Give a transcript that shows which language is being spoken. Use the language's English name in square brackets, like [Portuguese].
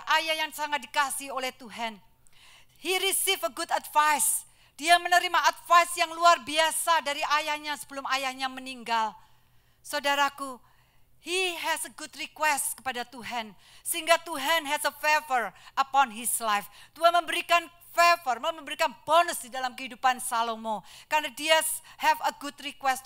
[Indonesian] Ayah yang sangat dikasihi oleh Tuhan. [English] He received a good advice. [Indonesian] Dia menerima advice yang luar biasa dari ayahnya sebelum ayahnya meninggal. [English] Saudaraku, he has a good request [Indonesian] kepada Tuhan. Sehingga Tuhan [English] has a favor upon his life. [Indonesian] Tuhan memberikan favor, memberikan bonus di dalam kehidupan Salomo. Karena dia [English] have a good request.